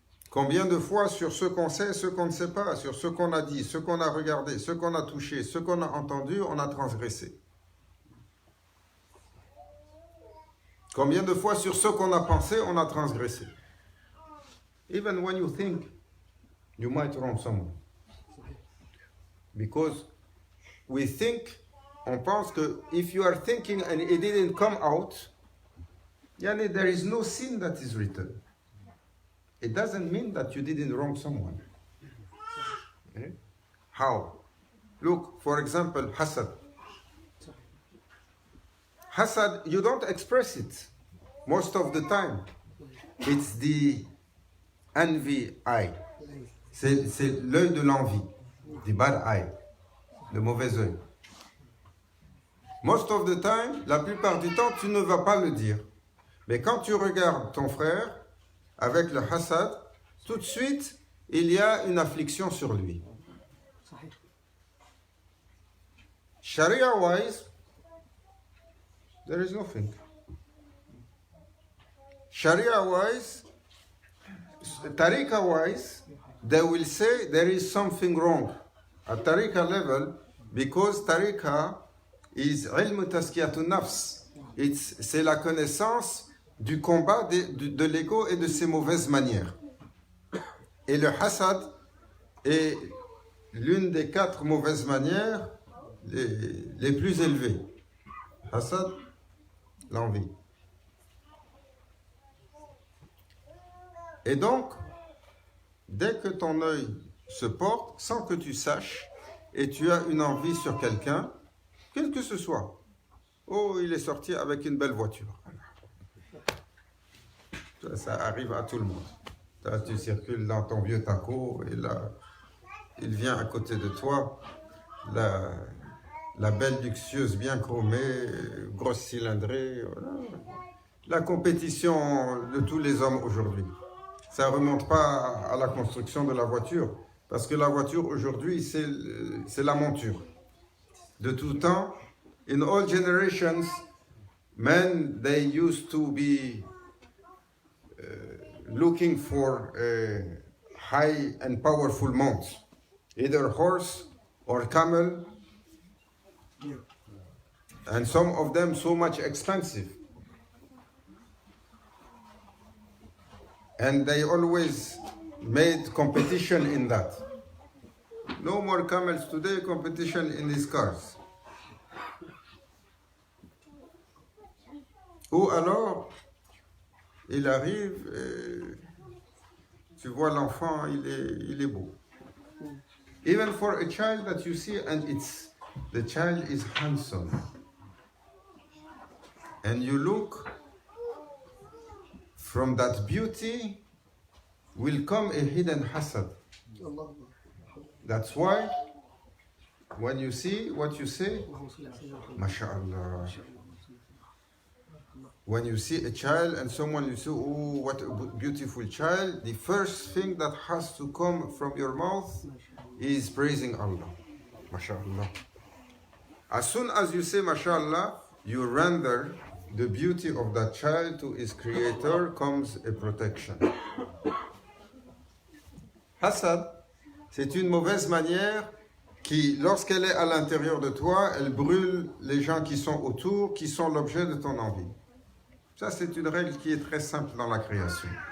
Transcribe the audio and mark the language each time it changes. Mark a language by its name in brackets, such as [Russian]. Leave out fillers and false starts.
[French] Combien de fois sur ce qu'on sait, ce qu'on ne sait pas, sur ce qu'on a dit, ce qu'on a regardé, ce qu'on a touché, ce qu'on a entendu, on a transgressé? Combien de fois sur ce qu'on a pensé, on a transgressé? [English] Even when you think you might wrong someone. Because we think, [French] on pense que [English] if you are thinking and it didn't come out, yani there is no sin that is written. It doesn't mean that you didn't wrong someone. Okay? How? Look, for example, hasad. Hasad, you don't express it most of the time. It's the envy eye. [French] C'est l'œil de l'envie, [English] the bad eye, [French] le mauvais œil. [English] Most of the time, [French] la plupart du temps, tu ne vas pas le dire. Mais quand tu regardes ton frère avec le hasad, tout de suite, il y a une affliction sur lui. [English] Sharia-wise, there is nothing. Sharia-wise, Tariqa-wise, they will say there is something wrong at Tariqa level because Tariqa is ilm taskiyatun nafs. [French] C'est la connaissance du combat de l'ego et de ses mauvaises manières. Et le hasad est l'une des 4 mauvaises manières les plus élevées. Hasad, l'envie. Et donc, dès que ton œil se porte, sans que tu saches, et tu as une envie sur quelqu'un, quel que ce soit, oh, il est sorti avec une belle voiture. Ça arrive à tout le monde. Là, tu circules dans ton vieux taco, et là, il vient à côté de toi, la belle luxueuse bien chromée, grosse cylindrée, voilà. La compétition de tous les hommes aujourd'hui. Ça ne remonte pas à la construction de la voiture, parce que la voiture aujourd'hui, c'est la monture. De tout temps, [English] in all generations, men, they used to be looking for a high and powerful mount, either horse or camel, and some of them so much expensive. And they always made competition in that. No more camels today, competition in these cars. [French] Ou alors, il arrive, et tu vois l'enfant, il est beau. [English] Even for a child that you see, and the child is handsome. And you look, from that beauty will come a hidden hasad. That's why when you see what you say, MashaAllah. When you see a child and someone you say, oh, what a beautiful child, the first thing that has to come from your mouth is praising Allah. MashaAllah. As soon as you say MashaAllah, you render the beauty of that child to his creator, comes a protection. [French] Hasad, c'est une mauvaise manière qui, lorsqu'elle est à l'intérieur de toi, elle brûle les gens qui sont autour, qui sont l'objet de ton envie. Ça, c'est une règle qui est très simple dans la création.